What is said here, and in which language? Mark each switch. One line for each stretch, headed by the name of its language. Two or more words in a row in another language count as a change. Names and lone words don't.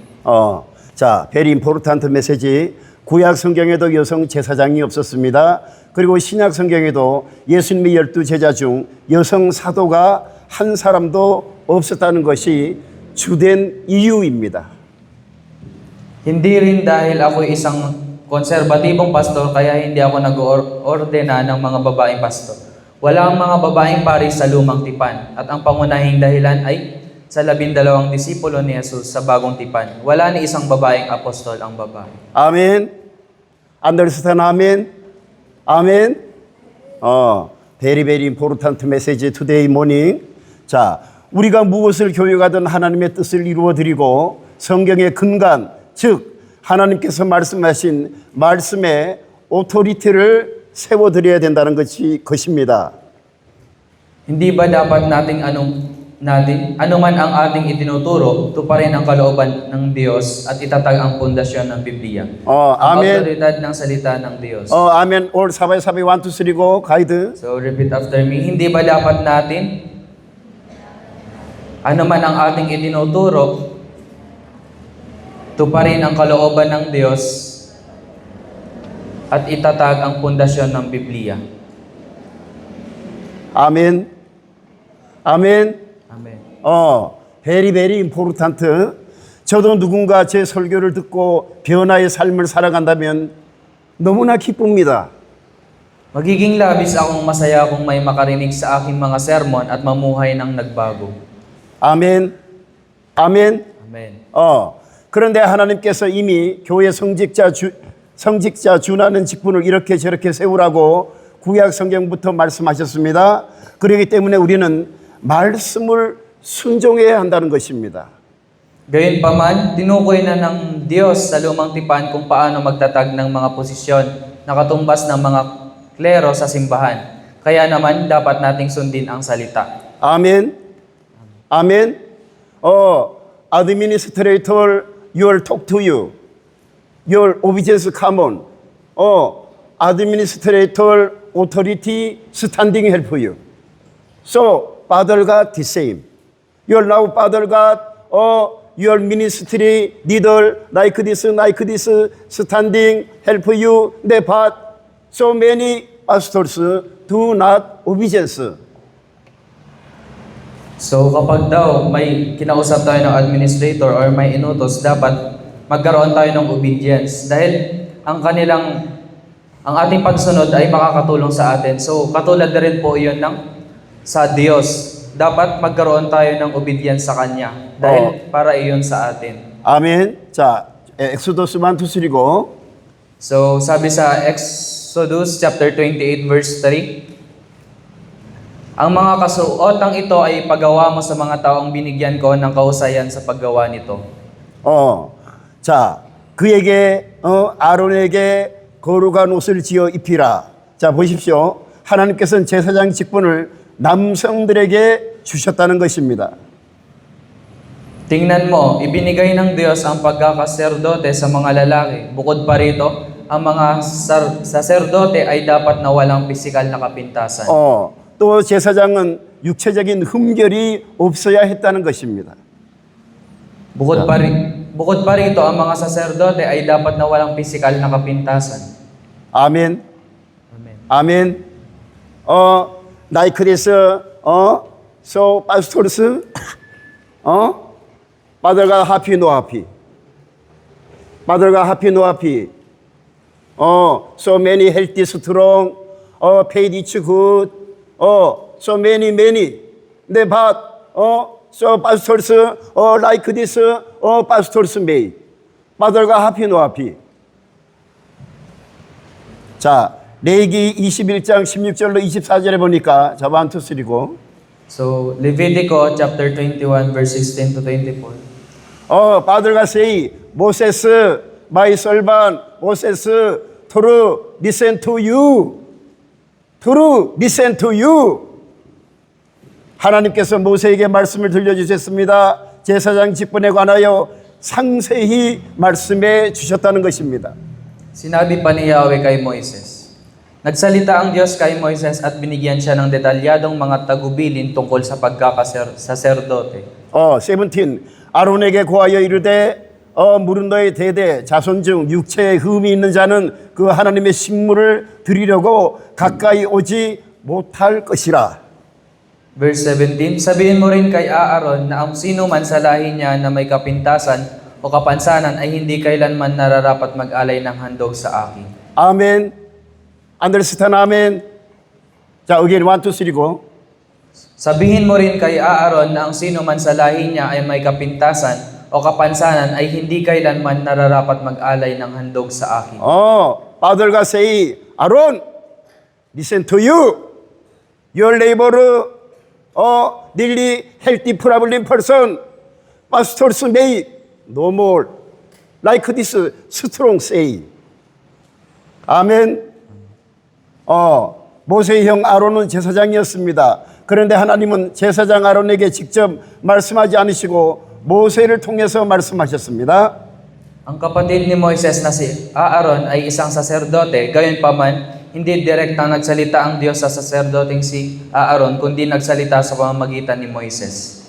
Korean: 자,
English: very important message.
Korean: 구약 성경에도 여성 제사장이 없었습니다. 그리고 신약 성경에도 예수님의 12제자 중 여성 사도가 한 사람도 없었다는 것이 주된 이유입니다.
Filipino: Hindi rin dahil ako isang konserbatibong pastor kaya hindi ako nag-ordena ng mga babaeng pastor. Walang mga babaeng pari sa lumang tipan at ang pangunahing dahilan ay sa 12 disipulo ni Jesus sa bagong tipan. Wala ni isang babaeng apostol ang babae.
Korean: 아멘. Understand 아멘. 아멘.
English: Very very important message today morning.
Korean: 자, 우리가 무엇을 교육하든 하나님의 뜻을 이루어 드리고 성경의 근간, 즉 하나님께서 말씀하신 말씀의 오토리티를 세워 드려야 된다는 것입니다.
Filipino: Hindi ba dapat anuman ang ating itinuturo, tuparin ang kalooban ng Diyos at itatag ang pundasyon ng Biblia. Ang
Korean: 아멘.
Filipino: autoridad ng salita ng Diyos.
Korean: 아멘. 올 사바이 1, 2, 3 go. 가이드.
English: So repeat after me,
Filipino: hindi ba dapat natin anuman ang ating itinuturo, tuparin ang kalooban ng Diyos at itatag ang pundasyon ng Biblia.
Korean: 아멘. 아멘.
English: Amen. very very important.
Korean: 저도 누군가 제 설교를 듣고 변화의 삶을 살아간다면 너무나 기쁩니다.
Filipino: Magiging labis akong masaya kung may makarinig sa aking mga sermon at mamuhay ng nagbago.
Korean: 아멘. 아멘.
English: Amen.
Korean: 그런데 하나님께서 이미 교회 성직자 준하는 직분을 이렇게 저렇게 세우라고 구약 성경부터 말씀하셨습니다. 그렇기 때문에 우리는 말씀을 순종해야 한다는 것입니다.
Filipino: Gayunpaman, tinukoy na ng Diyos sa lumang tipan kung paano magtatag ng mga posisyon na katumbas ng mga klero sa simbahan. Kaya naman, dapat nating sundin ang salita.
Korean: 아멘. 아멘.
English: Administrator, your talk to you. Your obedience come on. Administrator, authority, standing help you. So, Father God, the same. Your now Father God, your ministry leader, like this, standing, help you, but so many pastors do not obedience.
Filipino: So kapag daw may kinausap tayo ng administrator or may inutos, dapat magkaroon tayo ng obedience. Dahil ang ating pagsunod ay makakatulong sa atin. So katulad na rin po iyon sa Diyos. Dapat magkaroon tayo ng obedience sa Kanya. Dahil para iyon sa atin.
Korean: 아멘. 자, 엑소더스 1-2-3고.
Filipino: So sabi sa
English: Exodus chapter 28 verse 3,
Filipino: ang mga kasuotang ito ay pagawa mo sa mga taong binigyan ko ng kausayan sa paggawa nito.
Korean: 자, 그에게 아론에게 거룩한 옷을 지어 입히라. 자, 보십시오. 하나님께서는 제사장 직분을 남성들에게 주셨다는 것입니다.
Filipino: Tingnan mo, ibinigay ng Diyos ang pagkakaserdote sa mga lalaki. Bukod pa rito, ang mga saserdote ay dapat na walang pisikal na kapintasan.
Korean: 또 제사장은 육체적인 흠결이 없어야 했다는 것입니다.
Filipino: Bukod pa rito, ang mga saserdote ay dapat na walang pisikal na kapintasan.
Korean: 아멘.
English: Amen.
Korean: 아멘.
English: like this, so pastors, father가 happy, no happy. Father가 happy, no happy. So many healthy, strong, paid each good, so many. But, so pastors, like this, pastors may. Father가 happy, no happy.
Korean: 자, 레위기 21장 16절로 24절에 보니까 자, 1, 2, 3고.
English: So, Levitico chapter 21 verse 16 to 24. father가 say, Moses, my servant, Moses, to listen to you. To listen to you.
Korean: 하나님께서 모세에게 말씀을 들려주셨습니다. 제사장 직분에 관하여 상세히 말씀해 주셨다는 것입니다.
Filipino: Sinabi pa ni Yahweh kay Moises, nagsalita ang Diyos kay Moises at binigyan siya ng detalyadong mga tagubilin tungkol sa pagkakasaserdote.
Korean: 17. 아론에게 고하여 이르되 물은 너의 대대 자손 중 육체에 흠이 있는 자는 그 하나님의 식물을 드리려고 가까이 오지 못할 것이라.
Filipino: Verse 17, sabihin mo rin kay Aaron na ang sino man sa lahi niya na may kapintasan o kapansanan ay hindi kailanman nararapat mag-alay ng handog sa akin.
Korean: 아멘.
English: Understand, amen.
Korean: 자, again, 1, 2, 3고.
Filipino: Sabihin mo rin kay Aaron na ang sino man sa lahi niya ay may kapintasan o kapansanan ay hindi kailanman nararapat mag-alay ng handog sa akin.
English: father가 say, Aaron, listen to you. Your neighbor, nearly healthy problem person, pastors may no more. Like this strong say.
Korean: 아멘. 모세의 형 아론은 제사장이었습니다. 그런데 하나님은 제사장 아론에게 직접 말씀하지 않으시고 모세를 통해서 말씀하셨습니다.
Filipino: Ang kapatid ni Moises na si Aaron ay isang saserdote, gayunpaman hindi direktang nagsalita ang Diyos sa saserdoteng si Aaron, kundi nagsalita sa pamamagitan ni Moises.